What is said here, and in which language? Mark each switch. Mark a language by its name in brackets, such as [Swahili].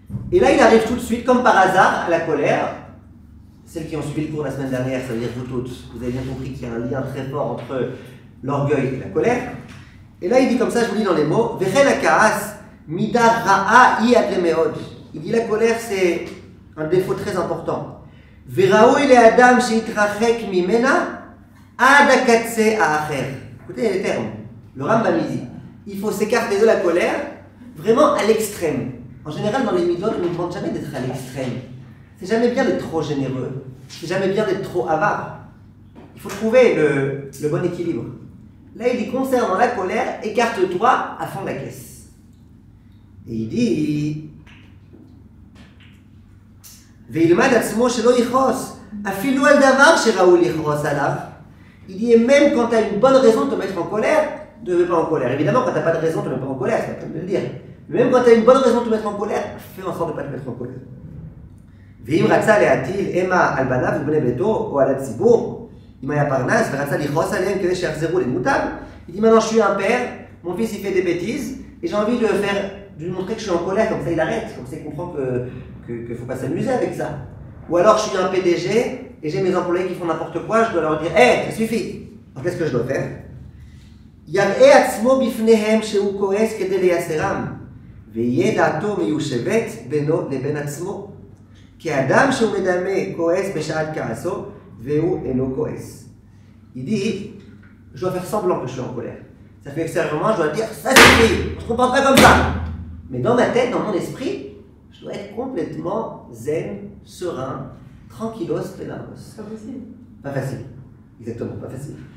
[French] Et là, il arrive tout de suite, comme par hasard, à la colère. Celles qui ont suivi le cours la semaine dernière, ça veut dire vous toutes, vous avez bien compris qu'il y a un lien très fort entre l'orgueil et la colère. Et là, il dit comme ça, je vous lis dans les mots, [Hebrew] Vechel ha'ka'as midar ra'a hi adlemeod. [French] Il dit la colère, c'est un défaut très important. [Hebrew] וראוי לאדם שיתרחק ממנה עד הקצה האחר. [French] Écoutez les termes. Le Rambam dit, il faut s'écarter de la colère vraiment à l'extrême. En général, dans les midot, on ne demande jamais d'être à l'extrême. C'est jamais bien d'être trop généreux. C'est jamais bien d'être trop avare. Il faut trouver le bon équilibre. Là, il dit, concernant la colère, écarte-toi à fond de la caisse. Et il dit, [Hebrew] וילמד עצמו שלא יכעוס, אפילו על דבר שראוי לכעוס עליו. [French] Il dit, et même quand tu as une bonne raison de te mettre en colère, ne te mets pas en colère. Évidemment, quand tu n'as pas de raison de te mettre en colère, c'est pas comme de le dire. Mais même quand tu as une bonne raison de te mettre en colère, fais en sorte de ne pas te mettre en colère. [Hebrew] ואם רצה להטיל אימה על בניו ובני ביתו או על הציבור, אם היה פרנס ורצה לכעוס עליהם כדי שיחזרו למוטב, [French] il dit, maintenant je suis un père, mon fils il fait des bêtises, et j'ai envie de lui montrer que je suis en colère, comme ça il arrête, comme ça il comprend qu'il ne faut pas s'amuser avec ça. Ou alors je suis un PDG et j'ai mes employés qui font n'importe quoi, je dois leur dire hey, ça suffit. Alors qu'est-ce que je dois faire? [Hebrew] יראה עצמו בפניהם שהוא כועס כדי לייסרם, ויהיה דעתו מיושבת בינו לבין עצמו. כי האדם שהוא מדמה כועס בשעת כעסו, והוא אינו כועס. [French] Il dit, je dois faire semblant que je suis en colère. Ça fait extérieurement, je dois dire ça suffit, je ne comprends pas comme ça. Mais dans ma tête, dans mon esprit, je dois être complètement zen, serein, tranquillos, pénamos. Pas possible. Pas facile. Exactement, pas facile.